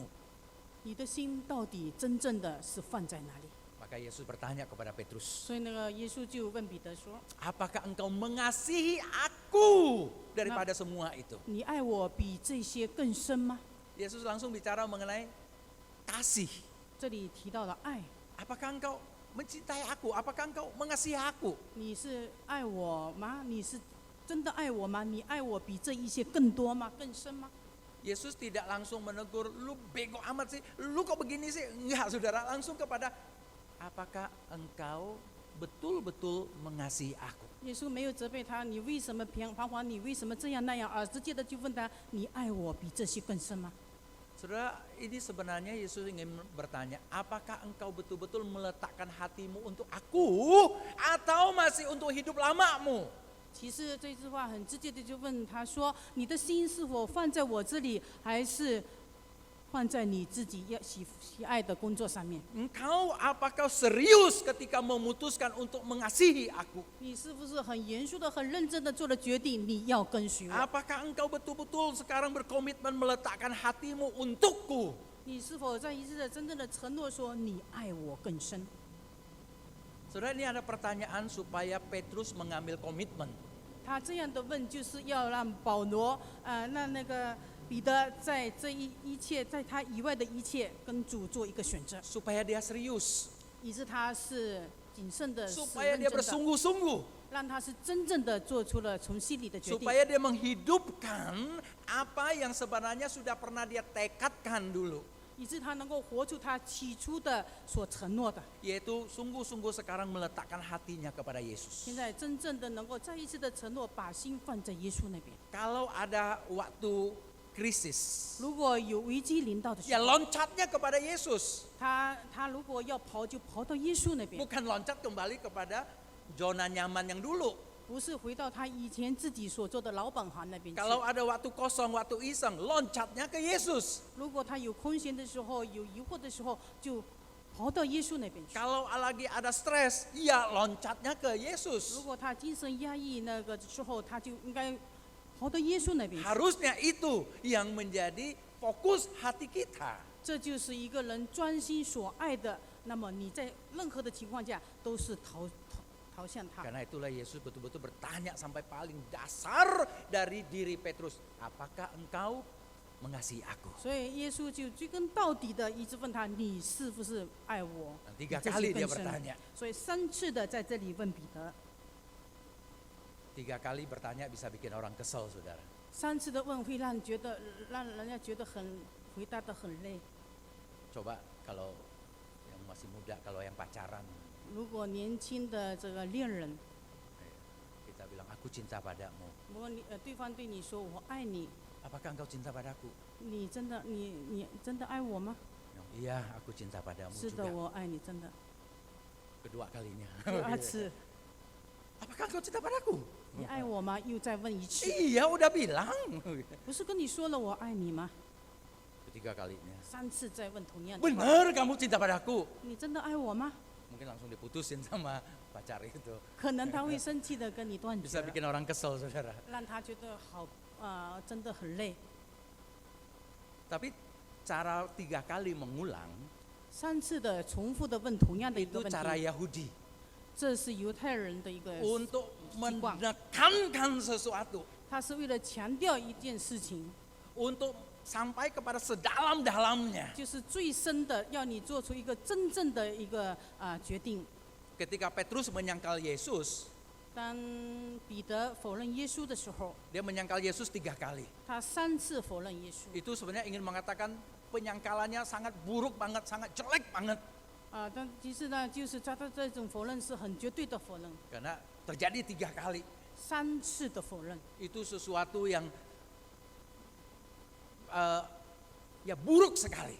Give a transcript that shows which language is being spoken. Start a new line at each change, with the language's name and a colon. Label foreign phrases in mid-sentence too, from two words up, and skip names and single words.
Chinese: 你的心到底真正的是放在哪里？
Indonesian: Maka Yesus bertanya kepada Petrus,
Chinese: 所以那个耶稣就问彼得说
Indonesian: apakah engkau mengasihi aku daripada semua itu?：“
Chinese: 你爱我比这些更深吗
Indonesian: Yesus langsung bicara mengenai kasih.
Chinese: 这里提到了爱，
Indonesian: Apakah engkau mencintai aku? Apakah engkau mengasihi aku?
Chinese: 你是爱我吗？你是真的爱我吗？你爱我比这一些更多吗？更深吗？
Indonesian: Yesus tidak langsung menegur, lu bego amat sih, lu kok begini sih? Enggak saudara, langsung kepada, apakah engkau betul-betul mengasihi aku?
Chinese: 耶稣没有责备他，你为什么彷徨？你为什么这样那样？而直接的就问他：你爱我比这些更深吗？
Indonesian: Saudara, ini sebenarnya Yesus ingin bertanya, apakah engkau betul-betul meletakkan hatimu untuk aku atau masih untuk hidup lamamu?
Chinese: 其实这句话很直接的就问他说：你的心是否放在我这里，还是放在你自己要喜爱的工作上面？
Indonesian: Engkau apakah serius ketika memutuskan untuk mengasihi aku?
Chinese: 你是不是很严肃的、很认真的做了决定，你要跟随我？
Indonesian: Apakah engkau betul-betul sekarang berkomitmen meletakkan hatimu untukku?
Chinese: 你是否在一次的真正的承诺说你爱我更深？
Indonesian: Saudara, ini ada pertanyaan supaya Petrus mengambil komitmen.
Chinese: 他这样的问，就是要让保罗，让那个彼得在这一切，在他以外的一切，跟主做一个选择，
Indonesian: Supaya dia serius,
Chinese: 以致他是谨慎的、是
Indonesian: supaya
Chinese: 认
Indonesian: dia
Chinese: 真的，
Indonesian: bersungguh-sungguh,
Chinese: 让他是真正的做出了从心里的决定，
Indonesian: supaya dia menghidupkan apa yang sebenarnya sudah pernah dia tekadkan dulu,
Chinese: 以致他能够活出他起初的所承诺的。
Indonesian: yaitu sungguh-sungguh sekarang meletakkan hatinya kepada Yesus.
Chinese: 现在真正的能够再一次的承诺，把心放在耶稣那边。
Indonesian: Kalau ada waktu krisis,
Chinese: 如果有危机临到的时
Indonesian: ya
Chinese: 候，
Indonesian: loncatnya kepada Yesus,
Chinese: 他如果要跑，就跑到耶稣那边，
Indonesian: bukan loncat kembali kepada zona nyaman yang dulu.
Chinese: 不是回到他以前自己所做的老本行那边去。
Indonesian: Kalau ada waktu kosong, waktu iseng, loncatnya ke Yesus.
Chinese: 如果他有空闲的时候，有疑惑的时候，就跑到耶稣那边去。
Indonesian: Kalau lagi ada stres, ya loncatnya ke
Chinese: 如
Indonesian: Yesus.
Chinese: 果他精神压抑那个时候，他就应该跑到耶稣那边去。
Indonesian: Harusnya itu yang menjadi fokus hati kita.
Chinese: 这就是一个人专心所爱的。那么你在任何的情况下都是逃向他。
Indonesian: Karena itulah Yesus betul-betul bertanya sampai paling dasar dari diri Petrus, apakah engkau mengasihi aku?
Chinese: 所以耶稣就追根到底的一直问他：你是不是爱我？
Indonesian: Dan 3
Chinese: 这是
Indonesian: kali
Chinese: 更
Indonesian: dia
Chinese: 深的
Indonesian: bertanya.
Chinese: 所以3次的在这里问彼得，
Indonesian: 3 kali bertanya bisa bikin orang kesel, saudara.
Chinese: 3 次的问会让人家觉得很回答的很累。
Indonesian: Coba kalau yang masih muda, kalau yang pacaran,
Chinese: 如果年轻的这个恋人，
Indonesian: kita bilang aku cinta padamu.
Chinese: 如果对方对你说我爱你，
Indonesian: Apakah engkau cinta padaku?
Chinese: 你真的爱我吗？
Indonesian: Iya, aku cinta padamu
Chinese: 是的，
Indonesian: juga.
Chinese: 我爱你，真的。
Indonesian: Kedua kalinya.
Chinese: 第二次，
Indonesian: Apakah engkau cinta padaku?
Chinese: 你爱我吗？又再问一次，
Indonesian: Iya, udah bilang.
Chinese: 不是跟你说了我爱你吗？
Indonesian: Ketiga kalinya.
Chinese: 3 次再问同样的话，
Indonesian: Benar kamu cinta padaku?
Chinese: 你真的爱我吗？
Indonesian: Mungkin langsung diputusin sama pacar itu.
Chinese: 可能他会生气的跟你断绝
Indonesian: Bisa
Chinese: 了，
Indonesian: bikin orang kesel, saudara.
Chinese: 让他觉得好真的很累。
Indonesian: Tapi cara 3 kali mengulang
Chinese: 3 次的重复的问同样的一个
Indonesian: itu
Chinese: 问
Indonesian: cara
Chinese: 题，
Indonesian: Yahudi
Chinese: 这是犹太人的一个，
Indonesian: untuk
Chinese: 习惯。
Indonesian: menekankan sesuatu,
Chinese: 他是为了强调一件事情，
Indonesian: untuk sampai kepada sedalam-dalamnya.
Chinese: 就是最深的，要你做出一个真正的一个决定。
Indonesian: Ketika Petrus menyangkal Yesus,
Chinese: 当彼得否认耶稣的时候，
Indonesian: dia menyangkal Yesus 3 kali.
Chinese: 他3次否认耶稣。
Indonesian: Itu sebenarnya ingin mengatakan penyangkalannya sangat buruk banget, sangat jelek banget.
Chinese: 但其实呢，就是他的这种否认是很绝对的否认，
Indonesian: Karena terjadi 3 kali.
Chinese: 3 次的否认，
Indonesian: Itu sesuatu yang ya buruk sekali.